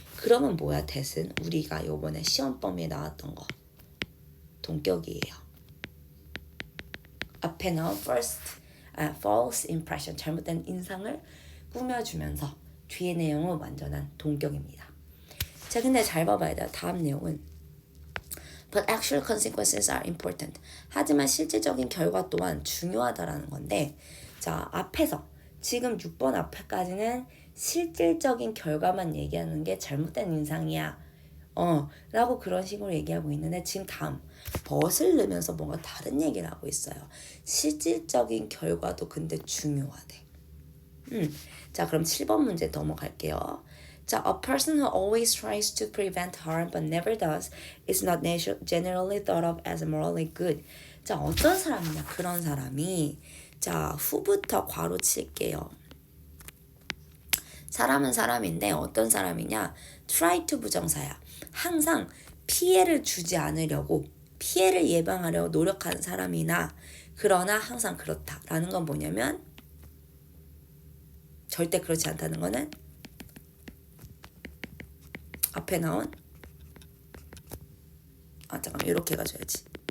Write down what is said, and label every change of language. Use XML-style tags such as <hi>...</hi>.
<ko>그러면 뭐야 대신? 우리가 요번에 시험 범위에 나왔던 거. 동격이에요. 앞에 나온 false impression, 잘못된 인상을 꾸며주면서 뒤에 내용은 완전한 동격입니다. 자, 근데 잘 봐봐야 돼. 다음 내용은</ko> <en>But actual consequences are important.</en> <ko>하지만 실질적인 결과 또한 중요하다라는 건데, 자, 앞에서 지금 6번 앞에까지는 실질적인 결과만 얘기하는 게 잘못된 인상이야. 라고 그런 식으로 얘기하고 있는데 지금 다음 but을 넣으면서 뭔가 다른 얘기를 하고 있어요. 실질적인 결과도 근데 중요하대. 자, 그럼 7번 문제 넘어갈게요. 자,</ko> <en>a person who always tries to prevent harm but never does is not generally thought of as morally good.</en> <ko>자, 어떤 사람이냐? 그런 사람이 자, 후부터 괄호 칠게요. 사람은 사람인데 어떤 사람이냐? try to 부정사야. 항상 피해를 주지 않으려고, 피해를 예방하려고 노력하는 사람이나, 그러나 항상 그렇다라는 건 뭐냐면 절대 그렇지 않다는 거는 앞에 나온 잠깐만 이렇게 가져야지.</ko>